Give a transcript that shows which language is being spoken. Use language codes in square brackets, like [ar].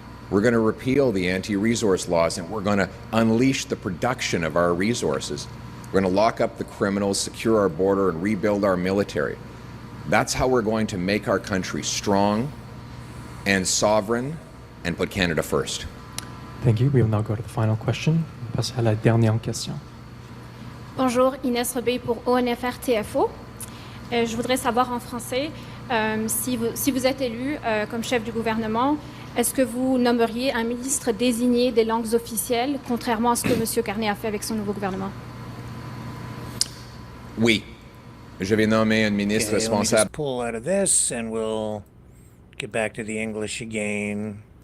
[en] We're going to repeal the anti-resource laws, and we're going to unleash the production of our resources. We're going to lock up the criminals, secure our border, and rebuild our military. That's how we're going to make our country strong and sovereign and put Canada first. Thank you. We will now go to the final question. [fr] On passe à la dernière question. Bonjour, Inès Rebey pour ONFR TFO. Je voudrais savoir en français, si vous êtes élu comme chef du gouvernement, est-ce que vous nommeriez un ministre désigné des langues officielles, contrairement à ce que M. Carney a fait avec son nouveau gouvernement? Oui. Je vais nommer un ministre [en] Let me [fr] responsable. [en] just pull out of this and we'll get back to the English again.